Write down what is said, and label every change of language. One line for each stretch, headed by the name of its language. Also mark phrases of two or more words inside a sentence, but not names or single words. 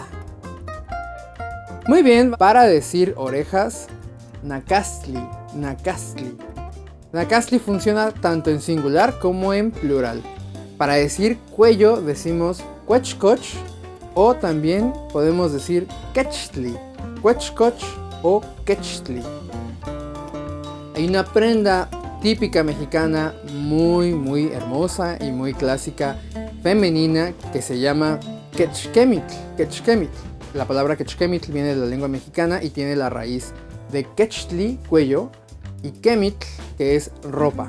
Spanish: Muy bien, para decir orejas,
Nahuatl languages: Nacastli, Nacastli.
Spanish: Nacastli funciona tanto en singular como en plural. Para decir cuello decimos cuechcoch, o también podemos decir quechtli, cuechcoch o quechtli. Hay una prenda típica mexicana muy hermosa y muy clásica femenina que se llama
Nahuatl languages: quechquemitl, quechquemitl.
Spanish: La palabra quechquemitl viene de la lengua mexicana y tiene la raíz de quechtli, cuello, y quemitl, que es ropa.